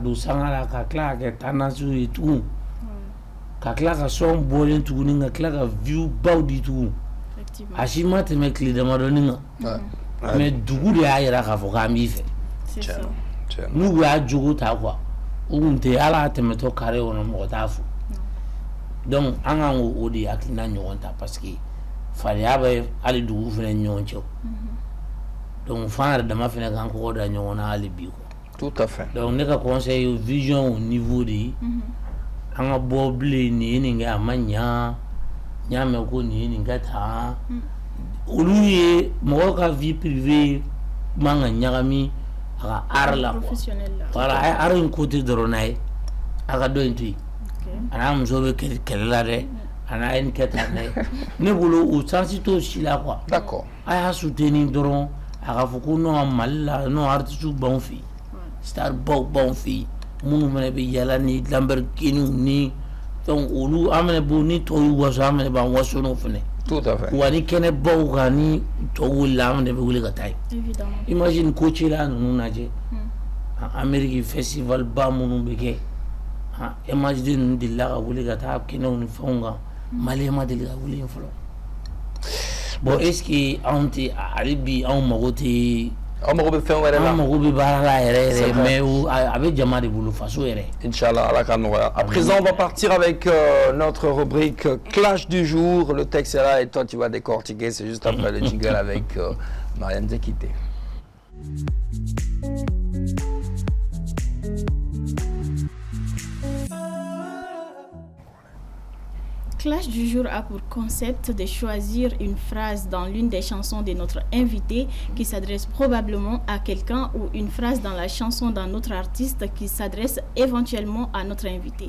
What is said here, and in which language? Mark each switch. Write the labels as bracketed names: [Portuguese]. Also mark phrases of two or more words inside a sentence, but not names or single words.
[Bambara] don sanga la ka tila ka kɛ tendance ye tugun ka tila ka sɔn bɔlen tuguni ka tila ka view baw di tugun a si ma tɛmɛ tile damadɔni kan mais dugu de y'a yira k'a fɔ k'an b'i fɛ n'u y'a jogo ta quoi u kun tɛ ala tɛmɛtɔ carré kɔnɔ mɔgɔ t'a fo donc an kan k'o de hakilina ɲɔgɔn ta [French] parce que [Bambara] fadenya bɛ hali dugu fana ni ɲɔgɔn cɛ donc f'an yɛrɛ dama fana k'an kɔkɔ da ɲɔgɔn na hali bi quoi. [French] Tout à fait. [Bambara] Donc ne ka [French] conseil vision au niveau de [Bambara] an ka bɔ bilen nin ye nin kɛ a ma ɲa n y'a mɛn ko nin ye nin kɛ tan olu ye mɔgɔ ka [French] vie privée [Bambara] man ka ɲagami a ka art la [French] quoi voilà [Bambara] a ye art in côté dɔrɔn n'a ye a ka dɔ in to yen a n'a muso bɛ kɛlɛ la dɛ a n'a ye nin kɛ tan dɛ ne bolo o chance t'o si la quoi. [French] D'accord. [Bambara] a y'a soutenir dɔrɔn a ka fɔ ko non Mali la non artiste b'anw fɛ yen star baw b'anw fɛ yen minnu fana bɛ yala ni Lamborghini ni donc olu an fana b'o ni tɔw y'u waso an fana b'an waso n'o fana. [French] Tout à fait. [Bambara] wa ni kɛnɛ baw kan ni tɔw wulila an fana bɛ wuli ka taa yen. Imagine Coachella ninnu lajɛ Amérique festival ba minnu bɛ kɛ MHD ninnu delila ka wuli ka taa kɛnɛw ni fɛnw kan Malien ma deli ka wuli yen fɔlɔ. [French] Bon est ce que [Bambara] anw tɛ hali bi anw mago tɛ. On mago bɛ fɛn wɛrɛ la. An mago bɛ baara la yɛrɛ mais a bɛ jama de bolo faso yɛrɛ. Inch'Allah, Allah ka nɔgɔya. [French] À présent, on va partir avec notre rubrique Clash du jour. Le texte est là et toi tu vas décortiquer. C'est juste après le jingle avec Marianne Zekité. Clash du jour a pour concept de choisir une phrase dans l'une des chansons de notre invité qui s'adresse probablement à quelqu'un ou une phrase dans la chanson d'un autre artiste qui s'adresse éventuellement à notre invité.